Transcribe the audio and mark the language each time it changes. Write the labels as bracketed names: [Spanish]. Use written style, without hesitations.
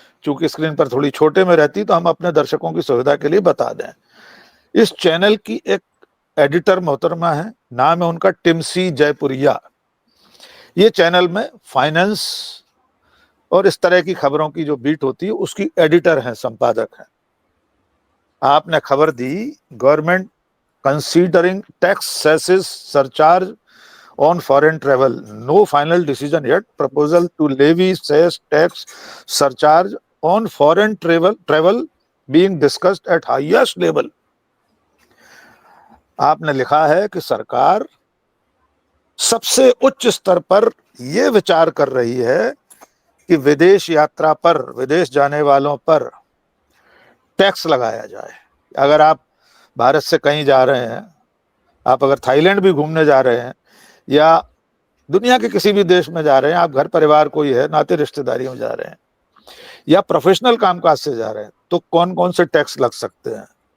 [Hindi] चूंकि स्क्रीन पर थोड़ी छोटे में रहती तो हम अपने दर्शकों की सुविधा के लिए बता दें। इस चैनल की एक एडिटर मोहतरमा है, नाम है उनका टिमसी जयपुरिया। ये चैनल में फाइनेंस और इस तरह की खबरों की जो बीट होती है उसकी एडिटर हैं, संपादक हैं। आपने खबर दी, [English] Government considering tax cesses surcharge on foreign travel, no final decision yet, proposal to levy cess tax surcharge on foreign travel being discussed at highest level। [Hindi] आपने लिखा है कि सरकार सबसे उच्च स्तर पर यह विचार कर रही है कि विदेश यात्रा पर, विदेश जाने वालों पर टैक्स लगाया जाए। अगर आप भारत से कहीं जा रहे हैं, आप अगर थाईलैंड भी घूमने जा रहे हैं या दुनिया के किसी भी देश में जा रहे हैं, आप घर परिवार कोई है, नाते रिश्तेदारी में जा रहे हैं या प्रोफेशनल कामकाज से जा रहे हैं, तो कौन कौन से टैक्स लग सकते हैं?